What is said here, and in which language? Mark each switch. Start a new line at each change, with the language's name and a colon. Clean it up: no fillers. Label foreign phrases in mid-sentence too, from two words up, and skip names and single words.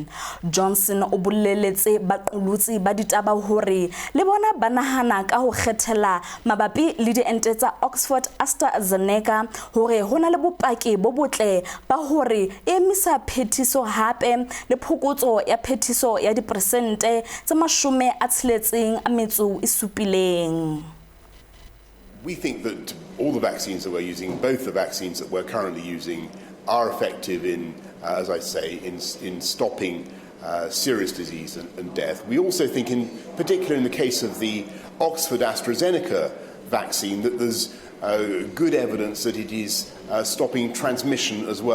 Southern Sotho: Johnson o boleletse baqolotsi ba ditaba hore le bona ba nahana ka ho kgethela mabapi le diente tsa Oxford AstraZeneca hore hona le bopaki bo botle ba hore emisa phetiso hape le phokotso ya phetiso ya dipersente tse 67.
English: We think that all the vaccines that we're using, both the vaccines that we're currently using, are effective in, as I say, in stopping serious disease and death. We also think, in particular in the case of the Oxford AstraZeneca vaccine, that there's good evidence that it is stopping transmission as well.